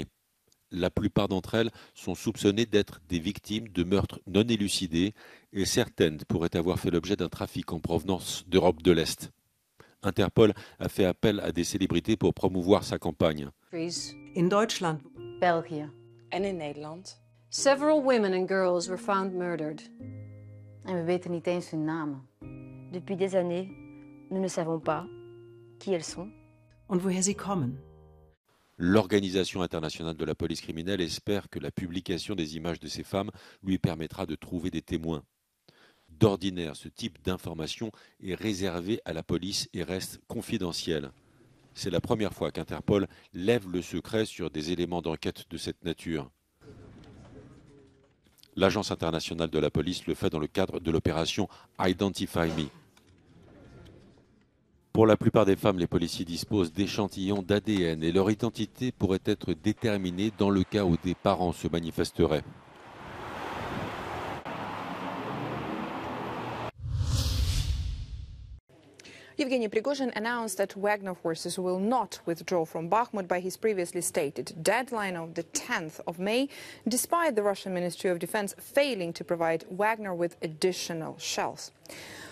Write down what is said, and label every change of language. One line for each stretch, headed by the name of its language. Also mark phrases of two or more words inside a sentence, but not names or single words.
French: La plupart d'entre elles sont soupçonnées d'être des victimes de meurtres non élucidés et certaines pourraient avoir fait l'objet d'un trafic en provenance d'Europe de l'Est. Interpol a fait appel à des célébrités pour promouvoir sa campagne.
German: In Deutschland,
Dutch: België en in Nederland.
English: Several women and girls were found murdered.
Dutch: En we weten niet eens hun namen.
French: Depuis des années, nous ne savons pas qui elles sont.
German: und woher sie kommen.
French: L'Organisation internationale de la police criminelle espère que la publication des images de ces femmes lui permettra de trouver des témoins. D'ordinaire, ce type d'information est réservé à la police et reste confidentiel. C'est la première fois qu'Interpol lève le secret sur des éléments d'enquête de cette nature. L'Agence internationale de la police le fait dans le cadre de l'opération Identify Me. Pour la plupart des femmes, les policiers disposent d'échantillons d'ADN et leur identité pourrait être déterminée dans le cas où des parents se manifesteraient.
English: Yevgeny Prigozhin announced that Wagner forces will not withdraw from Bakhmut by his previously stated deadline of the 10th of May, despite the Russian Ministry of Defense failing to provide Wagner with additional shells.